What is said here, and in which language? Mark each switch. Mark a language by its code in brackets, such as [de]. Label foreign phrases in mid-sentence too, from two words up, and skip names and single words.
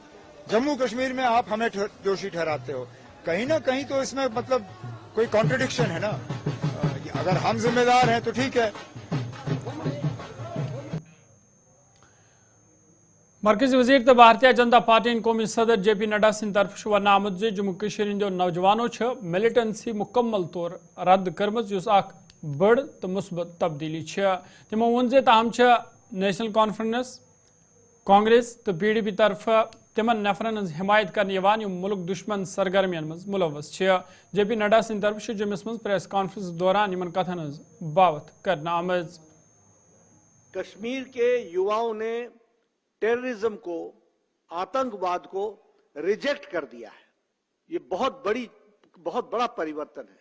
[hi] जम्मू कश्मीर में आप हमें दोषी ठहराते हो। कहीं ना कहीं तो इसमें मतलब कोई कॉन्ट्रडिक्शन है ना। अगर हम जिम्मेदार हैं तो ठीक है। [ks] मरकजी वजीर तो भारतीय जनता पार्टी कौमी सदर JP नड्डा सिंह तरफ वन आमुत जम्मू कश्मीर हिंदो नौजवानों मिलिटेंसी मुकम्मल तौर रद्द करमज युस अख बड़ तो मुस्बत तब्दीली तमो वोन जे ताहम नेशनल कॉन्फ्रेंस कांग्रेस तो PDP तरफ तिमन नफरन हिमायत करने मुल्क दुश्मन सरगर्मियन मज मुलवस JP नड्डा सिंह तरफ जम्मस मज [en] press conference [ks] दौरान इन कथन बावत करना आमज। [hi] कश्मीर के युवाओं ने टेररिज्म को, आतंकवाद को रिजेक्ट कर दिया है। ये बहुत बड़ा परिवर्तन है।